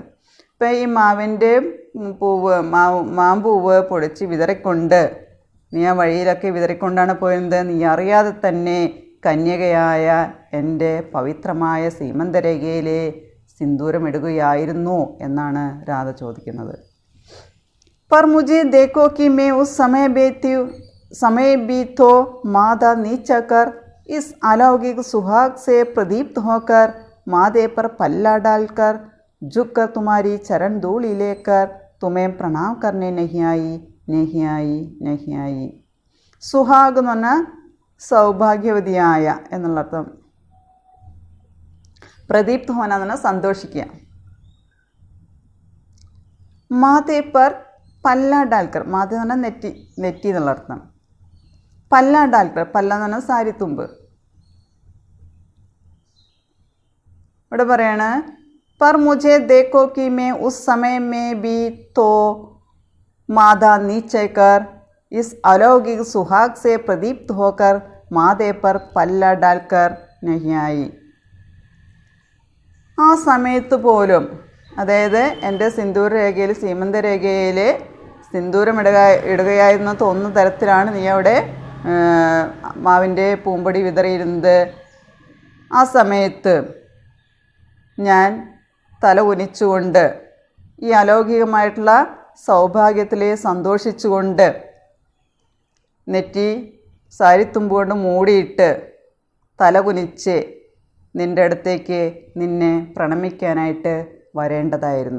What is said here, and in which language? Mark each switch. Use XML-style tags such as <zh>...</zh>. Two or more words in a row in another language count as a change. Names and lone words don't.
<ml>ഇപ്പം ഈ മാവിൻ്റെ പൂവ്, മാമ്പൂവ് പൊടിച്ച് വിതറിക്കൊണ്ട് നീ ആ വഴിയിലൊക്കെ വിതറിക്കൊണ്ടാണ് പോയത്. നീ അറിയാതെ തന്നെ കന്യകയായ എൻ്റെ പവിത്രമായ സീമന്തരേഖയിലെ സിന്ദൂരമിടുകയായിരുന്നു എന്നാണ് രാധ ചോദിക്കുന്നത്.</ml> <hi>पर मुझे देखो कि मैं उस समय भी तो मादा नीचा कर इस अलौकिक सुहाग से प्रदीप्त होकर माथे पर पल्ला डालकर झुककर तुम्हारी चरण धूलि लेकर तुम्हें प्रणाम करने नहीं आई.</hi> <ml>സുഹാഗ് എന്ന് പറഞ്ഞാൽ സൗഭാഗ്യവതിയായ എന്നുള്ള അർത്ഥം.</ml> <hi>प्रदीप्त होना</hi> <ml>എന്ന് പറഞ്ഞാൽ സന്തോഷിക്കുക.</ml> <hi>माथे पर पल्ला डालकर,</hi> <ml>മാതേ എന്ന് പറഞ്ഞാൽ നെറ്റി എന്നുള്ള അർത്ഥം.</ml> <hi>पल्ला डालकर,</hi> <ml>പല്ല എന്ന് പറഞ്ഞാൽ സാരിത്തുമ്പ്. ഇവിടെ പറയാണ്</ml> <hi>पर मुझे देखो कि मैं उस समय में भी तो मादा नीचे कर इस अलौकिक सुहाग से प्रदीप्त होकर माथे पर पल्ला डालकर नहीं आई.</hi> <ml>ആ സമയത്ത് പോലും, അതായത് എൻ്റെ സിന്ദൂരരേഖയിൽ സീമന്തരേഖയിൽ ഇടുകയായിരുന്നു തോന്നുന്ന തരത്തിലാണ് നീ അവിടെ മാവിൻ്റെ പൂമ്പൊടി വിതറിയിരുന്നത്. ആ സമയത്ത് ഞാൻ തല കുനിച്ചുകൊണ്ട് ഈ അലൗകികമായിട്ടുള്ള സൗഭാഗ്യത്തിൽ സന്തോഷിച്ചുകൊണ്ട് നെറ്റി സാരിത്തുമ്പ് കൊണ്ട് മൂടിയിട്ട് തല കുനിച്ച് നിൻ്റെ അടുത്തേക്ക് നിന്നെ പ്രണമിക്കാനായിട്ട് വരേണ്ടതായിരുന്നു.</ml>